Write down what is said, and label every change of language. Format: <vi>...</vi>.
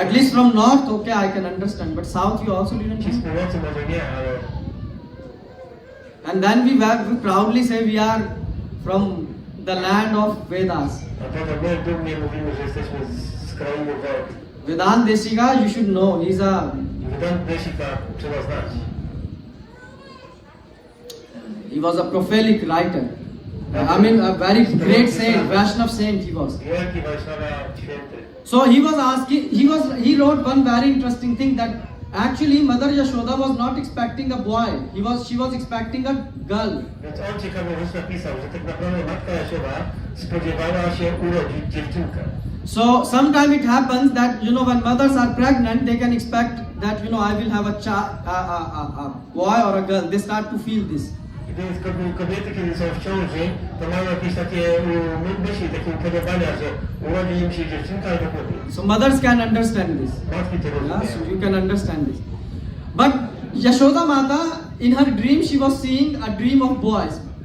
<en>At least from north, okay, I can understand. But south, you also didn't</en> <pl>Ci z</pl> <en>know.</en> <pl>północy może nie, ale</pl> <en>And then we proudly say we are from the land of Vedas.</en> <pl>a potem my dumnie mówimy, że jesteśmy z krainy Ved.</pl> <en>Vedanta Deshika, you should know. He's a</en> <pl>Vedanta Deshika trzeba znać.</pl> <en>He was a prolific writer. I mean, a very great saint, Vaishnav saint he was.</en> <pl>Wielki Vaishnava święty.</pl> <en>So he was asking, he wrote one very interesting thing that actually Mother Yashoda was not expecting a boy. She was expecting a girl.</en> <pl>Więc on ciekawie rzecz napisał, że tak naprawdę matka Jasioda spodziewała się urodzić dziewczynkę.</pl> <en>So sometimes it happens that when mothers are pregnant, they can expect that I will have a boy or a girl. They start to feel this.</en> <pl>Więc kobiety, kiedy są w ciąży, to mają jakieś takie myśli, takie upodobania, że urodzi im się dziewczynka albo kobieta.</pl> <en>So mothers can understand this.</en> <pl>Matki to</pl> <en>Yeah,</en> <pl>rozumieją.</pl> <en>so you can understand this. But Yashoda Mata, in her dream, she was seeing a dream of boys.</en>